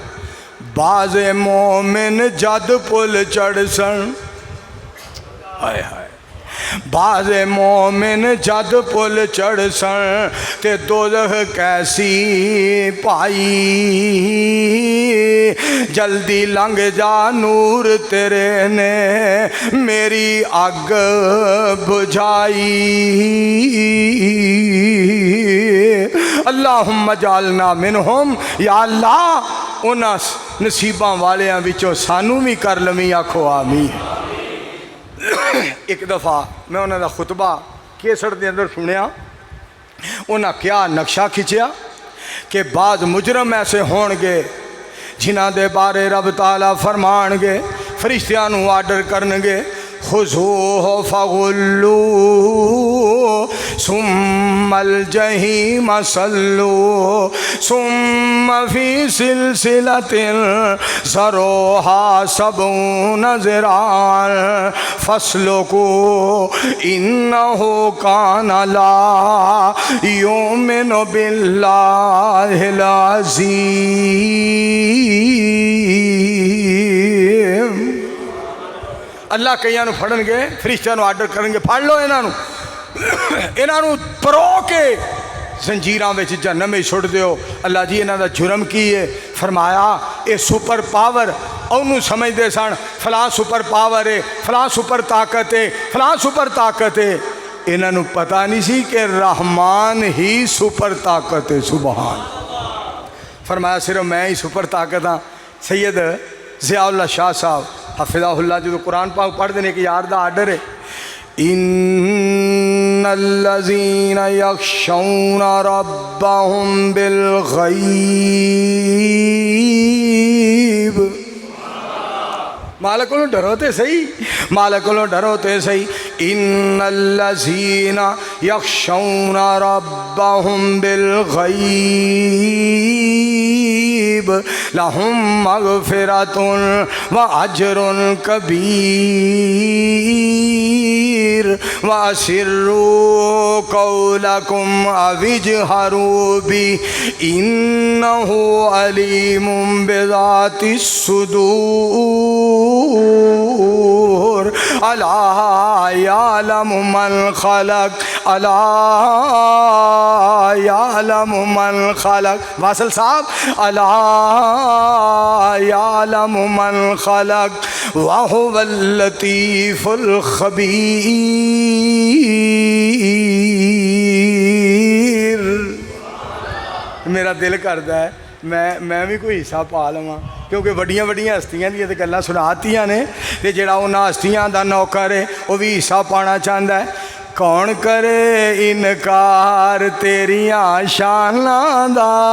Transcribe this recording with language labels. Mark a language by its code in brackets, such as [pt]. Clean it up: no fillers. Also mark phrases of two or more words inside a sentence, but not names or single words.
[pa] بعضے مومن جد پل چڑھ سن، ہائے ہائے بعضے مومن جد پل چڑھ سن تے دوزخ کیسی پائی، جلدی لنگھ جا نور تیرے نے میری اگ بجھائی. [ar] اللهم جعلنا منهم, [pa] یا اللہ انہاں نصیباں والیاں وچوں سانوں بھی کر لویں، آکھو آمین. ایک دفعہ میں انہوں کا خطبہ کیسر کے اندر سنیا، انہیں کیا نقشہ کھچیا کہ بعض مجرم ایسے ہونگے جنہاں دے بارے رب تعالیٰ فرمانگے، فرشتیاں نوں آرڈر کرنگے [ar] خذوه فغلوه ثم الجحيم صلوه ثم في سلسلة ذرعها سبعون ذراعا فاسلكوه إنه كان لا يؤمن بالله العظيم. [pa] اللہ کئیاں نوں پھڑنگے، فرشتیاں نوں آرڈر کرنگے پھڑ لو انہاں پرو کے زنجیراں وچ جہنم میں سٹ دیو. اللہ جی انہاں دا جرم کی ہے? [ur] فرمایا یہ [en] super power [ur] انہوں نے سمجھتے سن فلاں [en] super power [ur] ہے، فلاں سپر طاقت ہے، فلاں سپر طاقت ہے. [pa] انہوں پتہ نہیں سی کہ رحمان ہی سپر طاقت ہے. سبحان. فرمایا صرف میں ہی سپر طاقت ہاں. [ur] سید ضیاء اللہ شاہ صاحب حفظہ اللہ جو قرآن پاک پڑھتے ہیں، ایک یار کا آرڈر ہے, [ar] إن الذين يخشون ربهم بالغيب. [pa] مالک کولوں ڈرو تو سہی، مالک کولوں ڈرو تو سہی. [ar] إن الذين يخشون ربهم بالغيب لهم مغفرة وأجر كبير وأسروا قولكم أو اجهروا به إنه عليم بذات الصدور. ألا يعلم من خلق، ألا يعلم من خلق. واصل صاحب، ألا يعلم من خلق وهو اللطيف الخبير. [pa] میرا دل کرتا ہے میں بھی کوئی حصہ پا لواں، کیونکہ وڈیاں وڈیاں ہستیاں دی گلاں سناتیاں نے، تے جہڑا انہاں ہستیاں دا نوکر ہے [ur] وہ بھی حصہ پانا چاہتا ہے. [pa] کون کرے انکار تیریاں شاناں دا.